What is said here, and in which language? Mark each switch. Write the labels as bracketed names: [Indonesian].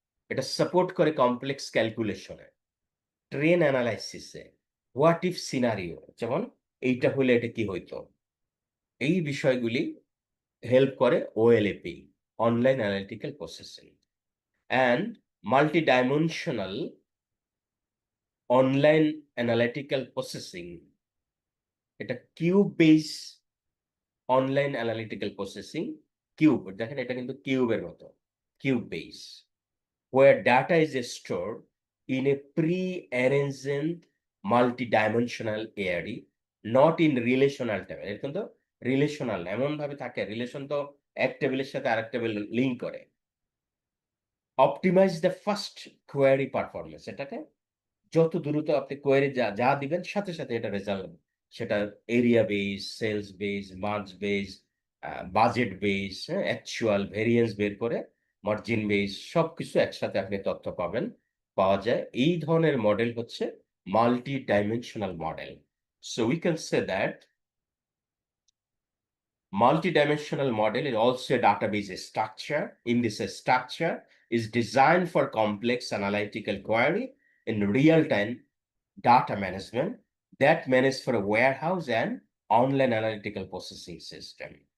[Bangla] এটা সাপোর্ট করে complex ক্যালকুলেশনে, train অ্যানালাইসিসে, what if scenario, যেমন এইটা হলে এটা কি হইতো, এই বিষয়গুলি হেল্প করে ওএলএপি, online analytical processing. And multi dimensional online analytical processing, এটা cube base online analytical processing. Cube, দেখেন এটা কিন্তু কিউবের মতো, [English] Cube base, where data is stored in a pre-arranged multi-dimensional array, not in relational table। [Bangla] এটা কিন্তু relational এমন ভাবে থাকে, রিলেশন তো এক টেবিলের সাথে আরেক টেবিল লিঙ্ক করে। [English] optimise the first query performance, [Bangla] এটাকে যত দ্রুত আপনি কোয়ারি যা যা দিবেন সাথে সাথে এটা রেজাল্ট, সেটা area base, sales base, March base, budget base, actual variance বের করে মার্জিন বেস, সবকিছু একসাথে আপনি তথ্য পাওয়া যায়। এই ধরনের মডেল হচ্ছে multi dimensional model. [English] So we can say that multi-dimensional model is also a database structure. In this structure is designed for complex analytical query in real-time data management that manage for a warehouse and online analytical processing system.